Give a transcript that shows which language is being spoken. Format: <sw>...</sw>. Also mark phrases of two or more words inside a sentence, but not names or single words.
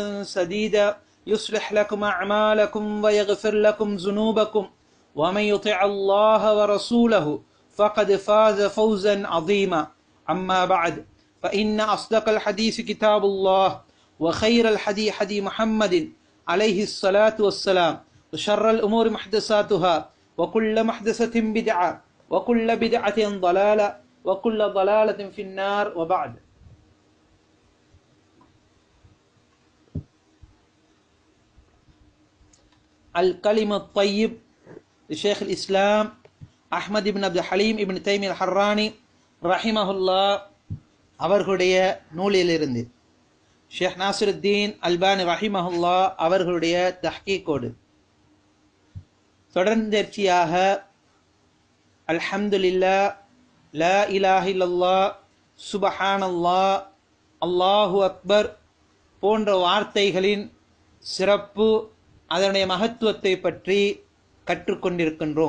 <ar>سديدا يصلح لكم أعمالكم ويغفر لكم ذنوبكم ومن يطع الله ورسوله فقد فاز فوزا عظيما أما بعد فإن أصدق الحديث كتاب الله وخير الحديث حديث محمد عليه الصلاة والسلام وشر الأمور محدثاتها وكل محدثة بدعة وكل بدعة ضلالة وكل ضلالة في النار وبعد. الكلم الطيب لشيخ الإسلام أحمد بن عبد الحليم</ar> <ta>ابن تيمية الحراني ரஹிமஹுல்லா அவர்களுடைய நூலிலிருந்து ஷேக் நாசிருத்தீன் அல்பானி ரஹிமஹுல்லா அவர்களுடைய தஹ்கீக்கோடு தொடர்ந்தேர்ச்சியாக</ta> <ar>الحمد لله، لا إله إلا الله، سبحان الله، الله أكبر</ar> <ta>போன்ற வார்த்தைகளின் சிறப்பு, அதனுடைய மகத்துவத்தை பற்றி கற்றுக்கொண்டிருக்கின்றோம்.</ta>